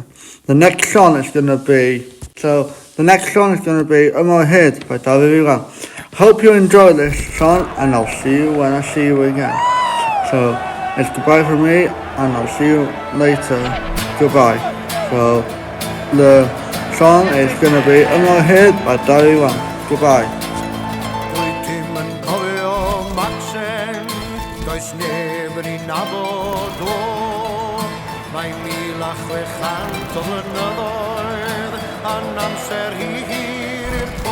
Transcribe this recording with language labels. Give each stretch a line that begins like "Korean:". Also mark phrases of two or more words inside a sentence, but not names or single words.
English: The next song is going to be Am I Head by David Iwan. Hope you enjoy this song, and I'll see you when I see you again. So it's goodbye from me, and I'll see you later. Goodbye. So the song is going to be Am I Head by David Iwan. Goodbye.
Welsh: Dwi dim yn cofio Maxen, does neb yn ei nabod o. Mae 1600 o flynyddoedd yn amser hir i'r co.